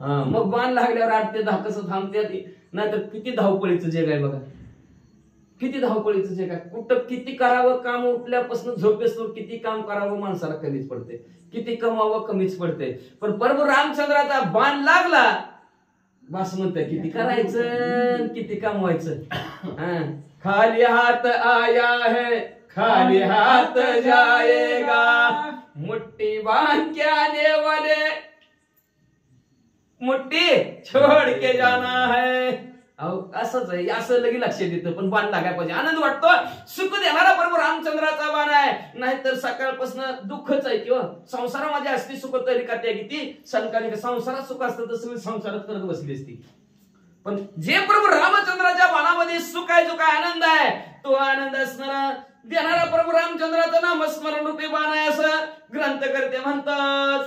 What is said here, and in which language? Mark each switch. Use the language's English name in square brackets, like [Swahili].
[Marathi] मग बाण लागल्यावर 8 ते 10 कसं थांबते, नाहीतर किती धावपळीचं जग आहे बघा, किती धावपळीचं जग आहे. कुठं किती करावं काम, उठल्यापासून झोपेसवर किती काम करावं माणसाला कमीच पडते, किती कमावं कमीच पडते. पण प्रभू रामचंद्राचा बाण लागला बस म्हणते किती करायचं, किती कमवायचं. [Hindi] खाली हात आया है खाली हात जाएगा, मुट्ठी बांध के आने वाले मुट्ठी छोड़ के जाना है. [Marathi] असंच आहे, असं लगे लक्षात येतं. पण बाण लागायला पाहिजे, आनंद वाटतो, सुख देणारा प्रभू रामचंद्राचा बाण आहे. नाहीतर सकाळपासून दुःखच आहे. किंवा संसारामध्ये असती सुख तरी का त्या किती संकालिक संसारात सुख असतं तर सगळी संसारात करत बसली असती. पण जे प्रभू रामचंद्राच्या बाणामध्ये सुख आहे, जो काय आनंद आहे, तो आनंद असणारा देणारा प्रभू रामचंद्राचं नामस्मरण रूपी बाण आहे असं ग्रंथकर्ते म्हणतात.